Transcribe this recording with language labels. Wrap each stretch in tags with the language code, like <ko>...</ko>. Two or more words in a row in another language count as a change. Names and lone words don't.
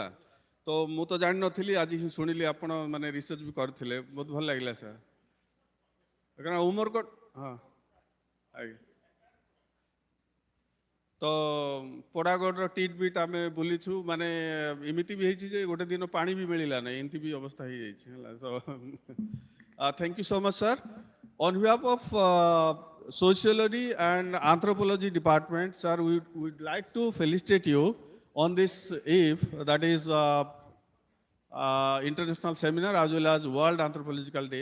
<or>ତ ମୁଁ ତ ଜାଣିନଥିଲି, ଆଜି ହିଁ ଶୁଣିଲି ଆପଣ ମାନେ ରିସର୍ଚ୍ଚ ବି କରିଥିଲେ, ବହୁତ ଭଲ ଲାଗିଲା ସାର୍। କାରଣ ଉମରକୋଟ ହଁ ଆଜ୍ଞା। ତ ପୋଡ଼ାଗଡ଼ର ଟିଟ୍ ବିଟ୍ ଆମେ ବୁଲିଛୁ, ମାନେ ଏମିତି ବି ହେଇଛି ଯେ ଗୋଟେ ଦିନ ପାଣି ବି ମିଳିଲା ନାହିଁ, ଏମିତି ବି ଅବସ୍ଥା ହେଇଯାଇଛି ହେଲା।</or> <en>ତ thank you so much, sir. On behalf of Sociology and Anthropology Department, sir, we would like to felicitate you on this eve, that is international seminar as well as World Anthropological Day.</en>